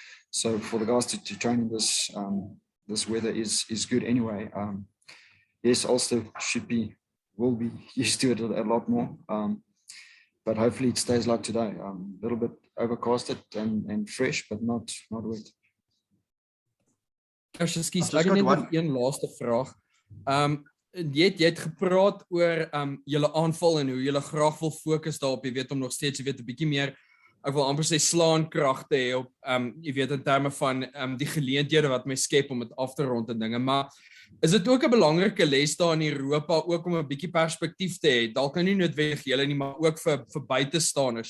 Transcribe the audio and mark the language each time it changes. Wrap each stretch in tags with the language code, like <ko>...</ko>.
<en>So for the guys to train in this weather is good anyway. Yes, Ulster will be used to it a lot more, but hopefully it stays like today. A little bit overcasted and fresh, but not wet.</en> <af>Ekskuus, ek het net nog een laaste vraag. Jy het gepraat oor julle aanval en hoe julle graag wil fokus daarop, jy weet, om nog steeds, jy weet, 'n bietjie meer ek wil amper sê slaankragte hê op jy weet in terme van die geleenthede wat my skep om dit af te rond en dinge, maar is dit ook 'n belangrike les daar in Europa ook om 'n bietjie perspektief te hê, dalk nou nie noodwendig julle nie, maar ook vir buitestanders.</af>